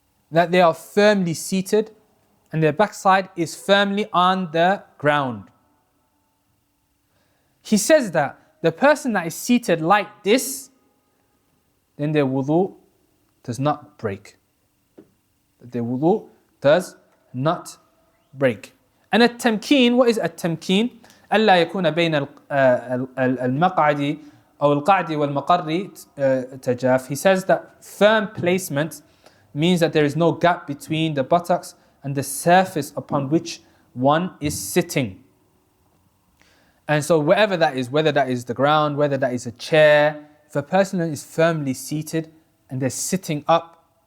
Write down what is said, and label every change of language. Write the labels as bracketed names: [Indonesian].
[English] That they are firmly seated and their backside is firmly on the ground. He says that the person that is seated like this, then their wudu does not break. Their wudu does not break. And at-tamkeen, what is at-tamkeen? [Arabic] ألا يكون بين المقعد أو القعد والمقر تجاف. [English] He says that firm placement means that there is no gap between the buttocks and the surface upon which one is sitting. And so wherever that is, whether that is the ground, whether that is a chair, if a person is firmly seated and they're sitting up,